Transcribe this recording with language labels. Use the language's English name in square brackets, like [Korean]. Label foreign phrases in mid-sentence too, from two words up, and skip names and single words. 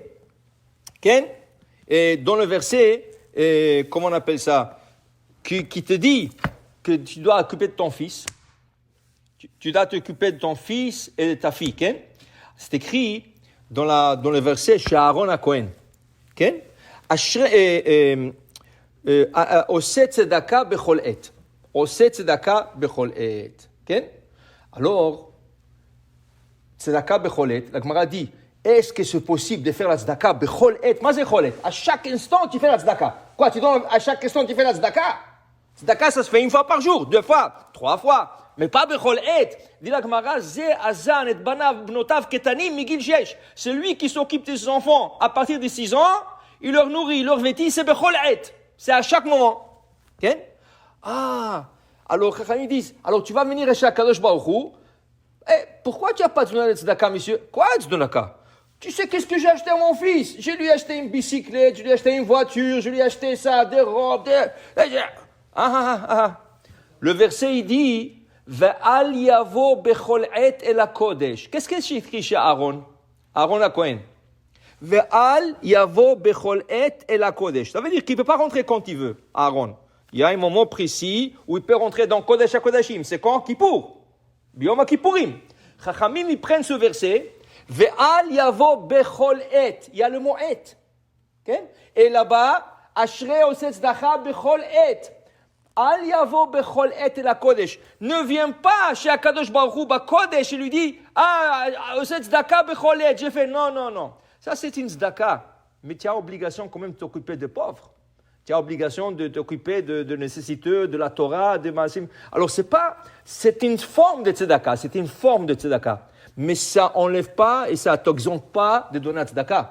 [French] Okay? Et dans le verset, comment on appelle ça? Qui te dit que tu dois t'occuper de ton fils. Tu dois t'occuper de ton fils et de ta fille. Okay? C'est écrit dans le verset chez Aaron à Cohen. [Hebrew] Okay? עושה צדקה בכל עת. עושה צדקה בכל עת. Okay? [French] Alors, [Hebrew] צדקה בכל עת, [French] la Gemara dit, est-ce que c'est possible de faire la [Hebrew] צדקה בכל עת? [French] Mais c'est [Hebrew] כל עת. [French] À chaque instant, tu fais la tzedaka. Quoi, tu donnes à chaque instant, tu fais la tzedaka? Tzedaka, ça se fait 1 fois par jour, 2 fois, 3 fois. Mais pas [Hebrew] בכל עת. [French] Dit la Gemara, [Hebrew] זה הזן את בניו ובנותיו קטנים מגיל שש. [French] Celui qui s'occupe de ses enfants à partir de 6 ans, il leur nourrit, il leur vêtit, c'est [Hebrew] בכל עת. [French] C'est à chaque moment. Okay? Ah, alors ils disent, alors tu vas venir chez Akadosh Baruch Hu. Pourquoi tu n'as pas donné de tzedaka, monsieur? Quoi de tzedaka? Tu sais qu'est-ce que j'ai acheté à mon fils? Je lui ai acheté une bicyclette, je lui ai acheté une voiture, je lui ai acheté ça, des robes, Le verset, il dit, [Hebrew] ואל יבא בכל עת אל הקדש. [French] Qu'est-ce que c'est écrit chez Aaron? Aaron à Cohen. [Hebrew] ואל יבא בכל עת אל הקדש. [French] Ça veut dire qu'il ne peut pas rentrer quand il veut, Aaron. Il y a un moment précis où il peut rentrer dans Kodesh HaKodashim. C'est quand? Kippour. [Hebrew] ביום הכפורים. [French] Chachamim, ils prennent ce verset. [Hebrew] ואל יבא בכל עת. [French] Il y a le mot et. Okay? Et là-bas, [Hebrew] אשרי עושה צדקה בכל עת. אל יבא בכל עת לקדש. [French] Ne viens pas chez Akadosh Baruch Hu Kodesh et lui dit [Hebrew] עושה צדקה בכל עת. [French] J'ai fait non. Ça c'est une tzedaka. Mais tu as obligation quand même de t'occuper des pauvres. Tu as obligation de t'occuper de nécessiteux, de la Torah, de Maasim. Alors c'est une forme de tzedaka, c'est une forme de tzedaka. Mais ça enlève pas et ça t'exempte pas de donner la tzedaka.